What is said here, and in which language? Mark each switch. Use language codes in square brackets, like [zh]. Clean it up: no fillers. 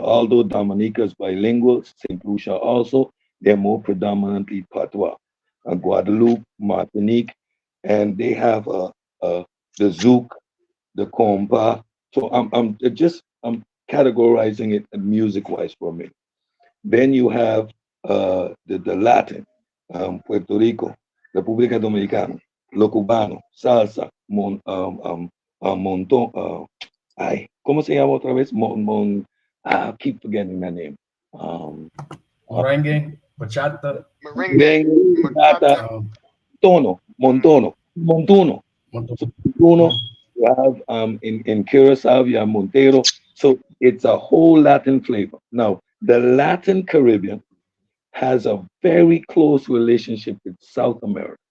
[en] Although Dominica is bilingual, St. Lucia also, they're more predominantly Patois. Guadeloupe, Martinique, and they have the Zouk, the compa. So I'm categorizing it music wise for me. Then you have the Latin, [es] Puerto Rico, República Dominicana, lo cubano, salsa, montón, ay, ¿cómo se llama otra vez? [en] I keep forgetting that name. Uh, [es] Merengue, bachata, Merengue. bachata, um, montuno. [en] So montuno, you have in Curacao, you have Montero. So it's a whole Latin flavor. Now, the Latin Caribbean has a very close relationship with South America.